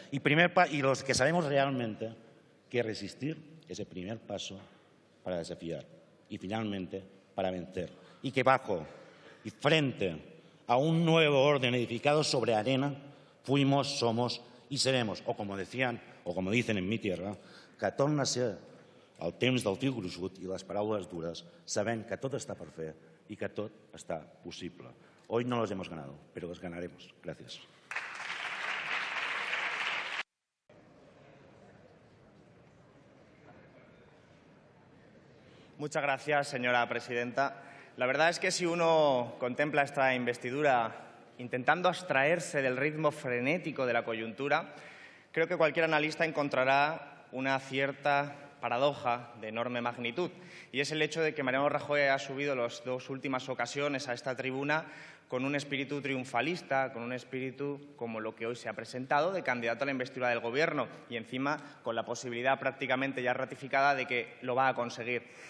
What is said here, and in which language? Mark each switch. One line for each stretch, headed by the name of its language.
Spanish: Y los que sabemos realmente que resistir es el primer paso para desafiar y finalmente para vencer. Y que bajo y frente a un nuevo orden edificado sobre arena, fuimos, somos y seremos. O como decían, o como dicen en mi tierra,
Catalan: que torna a ser el temps del fil gruixut i les paraules dures, sabent que tot està per fer i que tot està possible.
Spanish: Hoy no los hemos ganado, pero los ganaremos. Gracias. Muchas gracias, señora presidenta. La verdad es que si uno contempla esta investidura intentando abstraerse del ritmo frenético de la coyuntura, creo que cualquier analista encontrará una cierta paradoja de enorme magnitud, y es el hecho de que Mariano Rajoy ha subido las 2 últimas ocasiones a esta tribuna con un espíritu triunfalista, con un espíritu como lo que hoy se ha presentado, de candidato a la investidura del Gobierno, y encima con la posibilidad prácticamente ya ratificada de que lo va a conseguir.